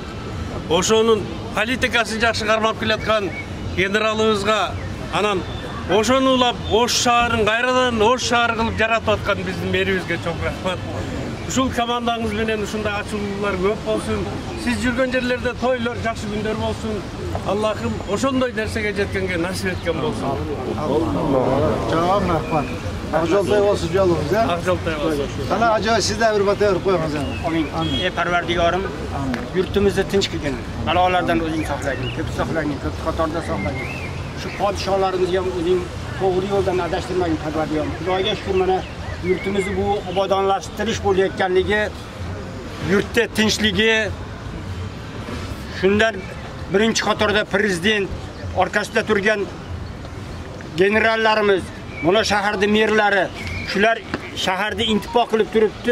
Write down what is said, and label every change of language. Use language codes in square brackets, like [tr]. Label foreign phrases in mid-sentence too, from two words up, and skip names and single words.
[ky] Ошонун политикасын жакшы кармап келаткан генералыбызга, анан ошону улап Ош шаарын кайрадан Ош шаары кылып жаратып аткан биздин мэрибизге чоң рахмат. Ушул командаңыз менен ушундай ачуулуулар көп болсун. Сиз жүргөн жерлерде тойлор, жакшы күндөр болсун. Аллахым ошондой нерсеге жеткенге насип эткен болсун. Чоң рахмат. Акжолтой болсун жолуңуз, ха? Акжолтой болсун. [uz] Qana ajoyib sizda bir bata berib qo'yamiz. Amin. Ey Parvardigorim, yurtimizni tinch qilgin. Balolardan o'zing saqlagin, ko'p saqlagin, ko'p qatorda saqlagin. Shu podsholarimizga ham o'zing to'g'ri yo'ldan adashtirmagin, Parvardigorim. Xudoga shukr, mana yurtimizni bu obodonlashtirish bo'layotganligi, yurtda tinchligi, shundan birinchi qatorda prezident orqasida turgan generallarimiz, mana shaharda merlari, shular shaharda intifoq qilib turibdi.